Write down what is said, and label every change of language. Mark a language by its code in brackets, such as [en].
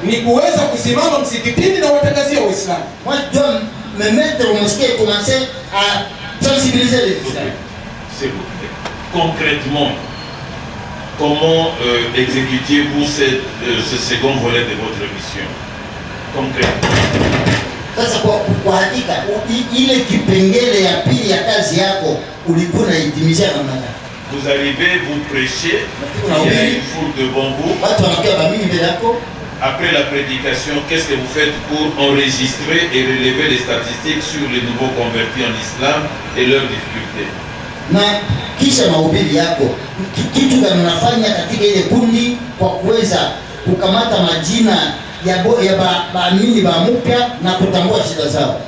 [sw] ni kuweza kusimama msikitini na watangazia Waislamu. [fr] Moi je dois me mettre au mosquée et commencer à sensibiliser les Islamiques. S'il vous plaît. Concrètement, comment exécutiez-vous ce second volet de votre mission? Concrètement. [sw] Sasa kwa hakika ile kipengele ya pili ya kazi yako ulikuwa unahitimisha namna gani? [fr] Vous arrivez, vous prêchez, il y a une foule devant vous. [sw] Watu wanakuwa bamini mbele yako. [fr] Après la prédication, qu'est-ce que vous faites pour enregistrer et relever les statistiques sur les nouveaux convertis en islam et leurs difficultés? [sw] Na kisha mahubiri yako, kitu gani unafanya katika ile kundi kwa kuweza kukamata majina ya baamini ba mpya na kutambua shida zao?